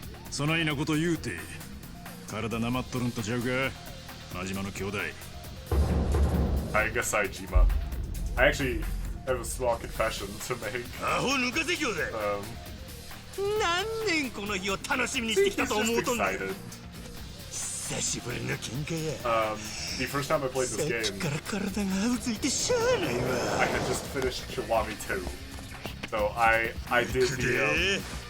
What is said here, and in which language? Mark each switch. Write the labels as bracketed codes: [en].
[ja] そないなこと言うて体なまっとるんとちゃうか真島の兄弟。 [en] I guess Saijima. I actually have a small confession to make. [ja] アホ抜かせ兄弟。何年この日を楽しみにしてきたと思うとんねん。久しぶりの喧嘩や。 [en] The first time I played this game, [ja] さっきから体がうずいてしゃあないわ。 [en] I had just finished Kiwami 2, so I did the.